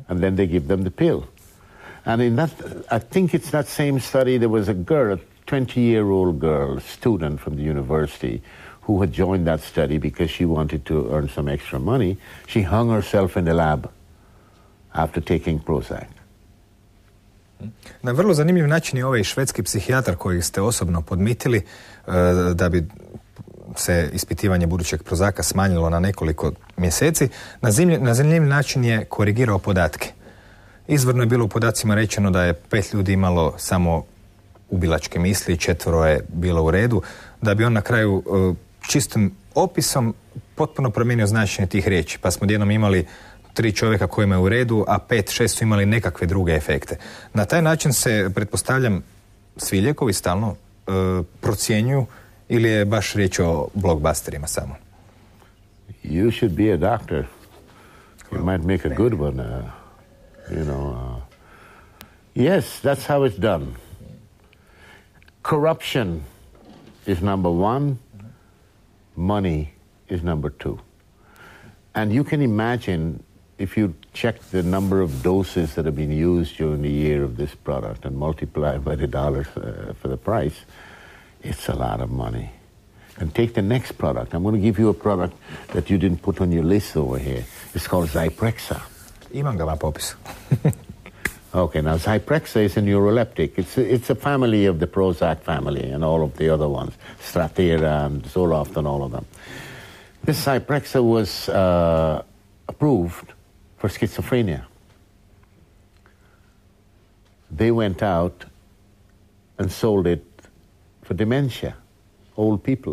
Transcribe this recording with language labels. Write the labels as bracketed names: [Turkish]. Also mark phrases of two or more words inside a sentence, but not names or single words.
[English] And then they give them the pill. And in that, I think it's that same study, there was a girl, a 20-year-old girl, student from the university, who had joined that study because she wanted to earn some extra money. She hung herself in the lab after taking Prozac. [Croatian] Na vrlo zanimljiv način je ovaj švedski psihijatar koji ste osobno podmitili da bi se ispitivanje budućeg Prozaka smanjilo na nekoliko mjeseci. Na zanimljiv način je korigirao podatke. Izvorno je bilo u podacima rečeno da je 5 ljudi imalo samo ubilačke misli, 4 je bilo u redu, da bi on na kraju čistim opisom potpuno promijenio značenje tih riječi. Pa smo odjednom imali 3 čovjeka kojima je u redu, a 5-6 su imali nekakve druge efekte. Na taj način se, pretpostavljam, svi lijekovi stalno procjenjuju ili je baš riječ o blockbusterima samo? [English] You should be a doctor. You might make a good one. Yes, that's how it's done. Corruption is number 1. Money is number 2. And you can imagine, if you check the number of doses that have been used during the year of this product and multiply by the dollars for the price, it's a lot of money. And take the next product. I'm going to give you a product that you didn't put on your list over here. It's called Zyprexa. [Croatian] Imam ga na popisu. [English] Okay, now Zyprexa is a neuroleptic. It's a family of the Prozac family and all of the other ones, Strattera and Zoloft and all of them. This Zyprexa was approved for schizophrenia. They went out and sold it for dementia, old people.